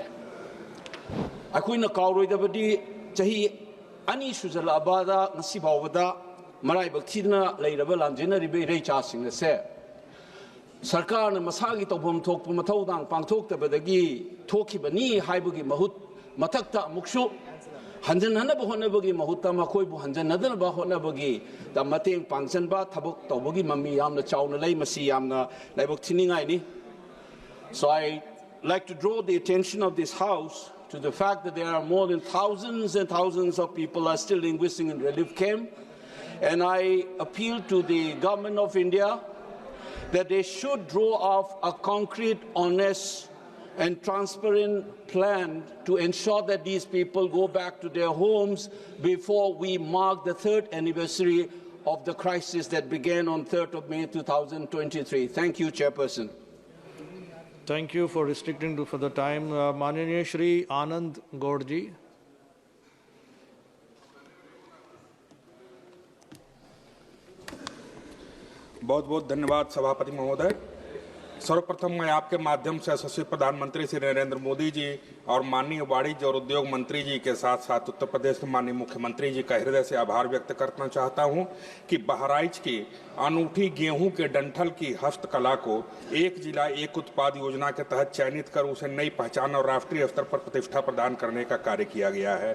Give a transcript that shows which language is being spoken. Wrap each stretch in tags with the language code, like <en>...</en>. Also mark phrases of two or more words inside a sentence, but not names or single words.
<mni>अखोइना कावरोइदबदी चाही अनि सुजलाबादा ngasi फावबदा मराइबक थिना लेरबा लांजेनरिबे रेचासिंग से सरकार मसागी तौफम थोकपु मथौदांग पांगथोक्तबदगी थोखिबनी हाइबगी महुत मथक्ता मुक्सु hanjanhanaba honabagi mahutta makhoi bu hanjanhadanaba honabagi da mateng pangjanba thabok tawbagi mami yamna chawna lei masi yamna laibok thiningai ni.</mni> <en>So I like to draw the attention of this House to the fact that there are more than thousands and thousands of people are still linguisting in relief camp. And I appeal to the government of India that they should draw up a concrete, honest, and transparent plan to ensure that these people go back to their homes before we mark the 3rd anniversary of the crisis that began on 3rd of May 2023. Thank you, Chairperson. Thank you for restricting for the time.</en> <hi>माननीय श्री आनंद गौड़ जी. बहुत बहुत धन्यवाद सभापति महोदय. सर्वप्रथम मैं आपके माध्यम से यशस्वी प्रधानमंत्री श्री नरेंद्र मोदी जी और माननीय वाणिज्य और उद्योग मंत्री जी के साथ साथ उत्तर प्रदेश के माननीय मुख्यमंत्री जी का हृदय से आभार व्यक्त करना चाहता हूं कि बहराइच की अनूठी गेहूं के डंठल की हस्तकला को एक जिला एक उत्पाद योजना के तहत चयनित कर उसे नई पहचान और राष्ट्रीय स्तर पर प्रतिष्ठा प्रदान करने का कार्य किया गया है.</hi>